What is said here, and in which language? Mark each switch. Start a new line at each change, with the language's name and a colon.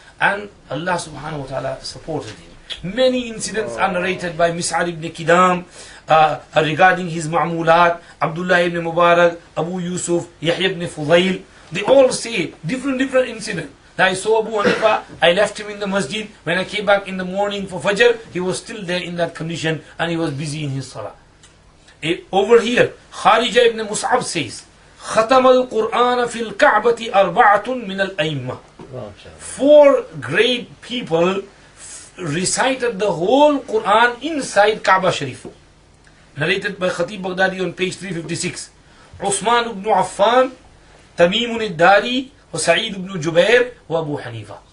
English: And Allah subhanahu wa ta'ala supported him. Many incidents are narrated by Mis'ar ibn Kidam regarding his ma'mulat, Abdullah ibn Mubarak, Abu Yusuf, Yahya ibn Fudayl. They all say different incidents. I saw Abu Hanifa, I left him in the masjid. When I came back in the morning for Fajr, he was still there in that condition and he was busy in his salah. Over here, Kharija ibn Mus'ab says,
Arabic: ختم القرآن في الكعبة أربعة من الأئمة.
English: 4 great people recited the whole Quran inside Kaaba Sharif. Narrated by Khatib Baghdadi on page 356. عثمان ibn Affan, Tamim al-Dari, Sa'id ibn Jubair, Abu Hanifa.